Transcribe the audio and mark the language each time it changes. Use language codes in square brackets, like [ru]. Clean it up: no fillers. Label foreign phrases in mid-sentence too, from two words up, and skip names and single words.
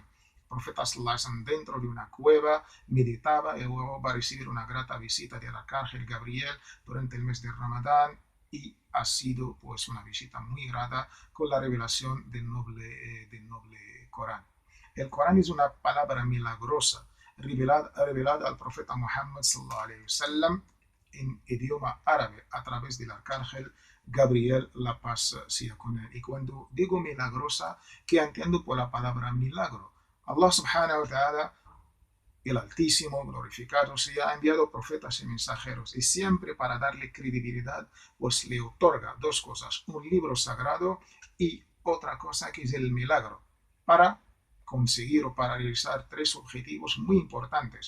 [es] El profeta dentro de una cueva meditaba y luego va a recibir una grata visita del arcángel Gabriel durante el mes de Ramadán, y ha sido pues una visita muy grata con la revelación del noble Corán. El Corán es una palabra milagrosa revelada al profeta Muhammad [ar] صلى الله عليه وسلم [es] en idioma árabe a través del arcángel Gabriel, la paz sea con él. Y cuando digo milagrosa, ¿qué entiendo por la palabra milagro? [ar] الله سبحانه وتعالى, [es] el Altísimo, glorificado sea, ha enviado profetas y mensajeros, y siempre para darle credibilidad, pues le otorga dos cosas: un libro sagrado y otra cosa que es el milagro, para conseguir o para realizar tres objetivos muy importantes.